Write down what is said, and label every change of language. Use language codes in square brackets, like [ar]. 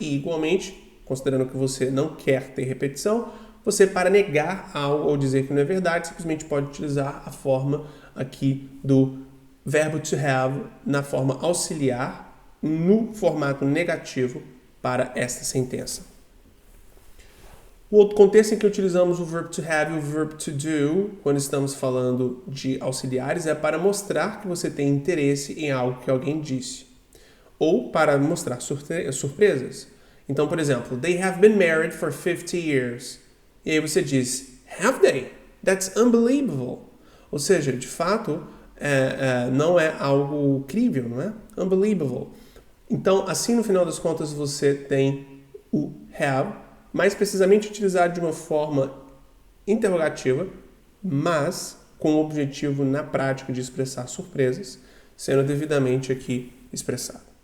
[pt] E igualmente, considerando que você não quer ter repetição, você, para negar algo ou dizer que não é verdade, simplesmente pode utilizar a forma aqui do verbo to have na forma auxiliar, no formato negativo para esta sentença. O outro contexto em que utilizamos o verb to have e o verb to do, quando estamos falando de auxiliares, é para mostrar que você tem interesse em algo que alguém disse. Ou para mostrar surpresas. Então, por exemplo, [en] they have been married for 50 years. [pt] E aí você diz, [en] have they? That's unbelievable. [pt] Ou seja, de fato, não é algo crível, não é? Unbelievable. Então, assim, no final das contas, você tem o have, mais precisamente utilizado de uma forma interrogativa, mas com o objetivo na prática de expressar surpresas, sendo devidamente aqui expressado.